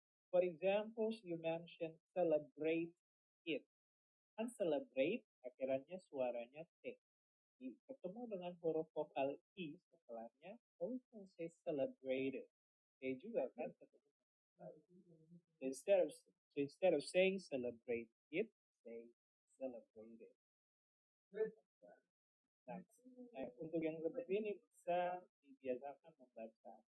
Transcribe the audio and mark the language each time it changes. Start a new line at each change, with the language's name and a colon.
English: For example, you mentioned celebrate it.
Indonesian: Kan celebrate akhirannya suaranya T. Ketemu dengan huruf vokal I setelahnya,
English: we can say celebrated.
Indonesian: T juga kan ketemu.
English: Instead of saying celebrate it, say celebrated.
Indonesian: Nah, untuk yang seperti ini bisa dibiasakan membaca.